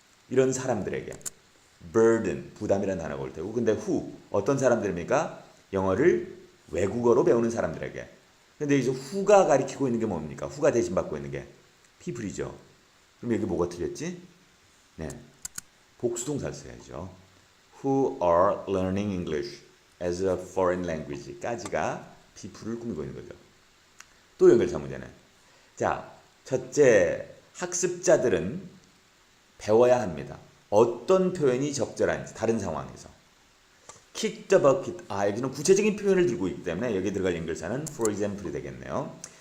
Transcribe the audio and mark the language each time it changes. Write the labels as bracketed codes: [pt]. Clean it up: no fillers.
[ko] 이런 사람들에게 burden 부담이라는 단어가 올 테고 근데 who 어떤 사람들입니까? 영어를 외국어로 배우는 사람들에게 근데 이제 who가 가리키고 있는 게 뭡니까? who가 대신 받고 있는 게 people이죠. 그럼 여기 뭐가 틀렸지? 네, 복수동사를 써야죠. [en] Who are learning English as a foreign language [ko] 까지가 people을 꾸미고 있는 거죠. 또 연결사 문제는 자, 첫째 학습자들은 배워야 합니다. 어떤 표현이 적절한지 다른 상황에서 kick the bucket 여기는 구체적인 표현을 들고 있기 때문에 여기 들어갈 연결사는 for example이 되겠네요.